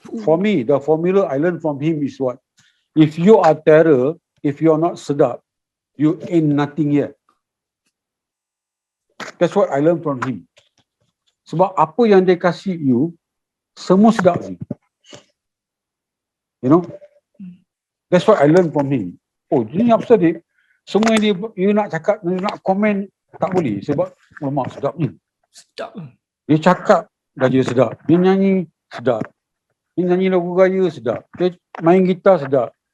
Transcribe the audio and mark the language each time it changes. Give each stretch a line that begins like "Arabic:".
English: For me, the formula I learned from him is what? If you are terror, if you are not sedap, you ain't nothing yet. That's what I learned from him.
Malay: Sebab apa yang dia kasih you, semua sedap ni.
English: You know? That's what I learned from him.
Malay: Oh, ini apa sahaja? Semua yang dia, you nak cakap, you nak komen, tak boleh. Sebab, lemak sedap ni. Sedap. Dia cakap, dah jadi sedap. Dia nyanyi, sedap. Dia nyanyi lagu gaya, sedap. Dia main gitar, sedap.